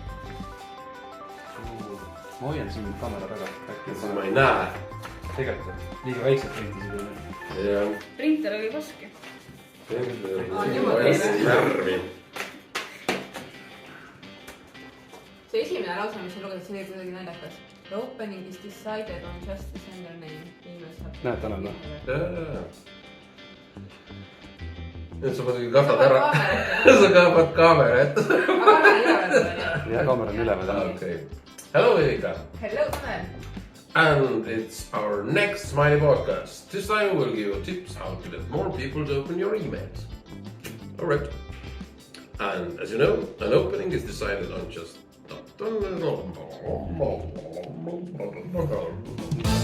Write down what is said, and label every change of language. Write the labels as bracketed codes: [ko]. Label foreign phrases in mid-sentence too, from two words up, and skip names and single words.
[et] Ma hoian siin kaamera taga. Siis ma ei näe. Tegelikult, liiga väikselt printisid või? Jah. Printer oli vaske. Värvi. See esimene lause, mis sa lugesid, see oli kuidagi naljakas. [en] The opening is decided on just the sender name. [et] Näed, Tanel või? Nüüd sa muidugi kahtad ära. Sa kahtad kaamera ette. Ja kaamera on üleval. [en] Okay. Hello, Vivika. Hello, Tanel. And it's our next Smaily podcast. This time we'll give you tips how to get more people to open your emails. Alright. And as you know, an opening is decided on just